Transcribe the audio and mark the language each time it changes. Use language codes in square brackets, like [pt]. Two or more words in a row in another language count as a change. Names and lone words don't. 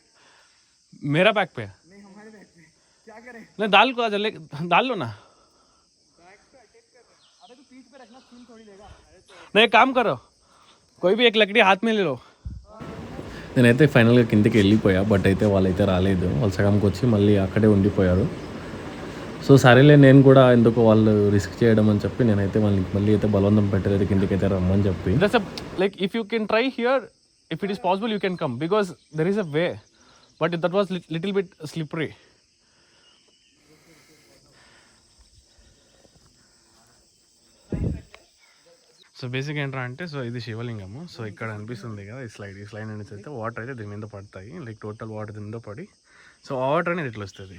[hi] मेरा बैग पे नहीं हमारे बैग पे. क्या करें? नहीं, डाल को ले, डाल लो ना. बैग तो अटैक कर रहे. अबे तू पीठ पे रखना, स्पिन थोड़ी देगा. नहीं, एक काम करो, कोई भी एक लकड़ी हाथ में ले लो. [te] నేనైతే ఫైనల్గా కిందకి వెళ్ళిపోయా, బట్ అయితే వాళ్ళైతే రాలేదు. వాళ్ళు సగంకి వచ్చి మళ్ళీ అక్కడే ఉండిపోయారు. సో సరేలే, నేను కూడా ఎందుకు వాళ్ళు రిస్క్ చేయడం అని చెప్పి నేనైతే మళ్ళీ అయితే బలవంతం పెట్టలేదు, కిందకి అయితే రమ్మని చెప్పి. [en] like if you can try here, if it is possible you can come, because there is a way, but that was little bit slippery. [te] సో బేసిక్గా ఏంటంటే, సో ఇది శివలింగము. సో ఇక్కడ అనిపిస్తుంది కదా ఈ స్లైడ్ నుంచి అయితే వాటర్ అయితే దీని మీద పడతాయి. [en] like total water [te] దీని మీద పడి, సో ఆ వాటర్ అనేది ఇట్లా వస్తుంది.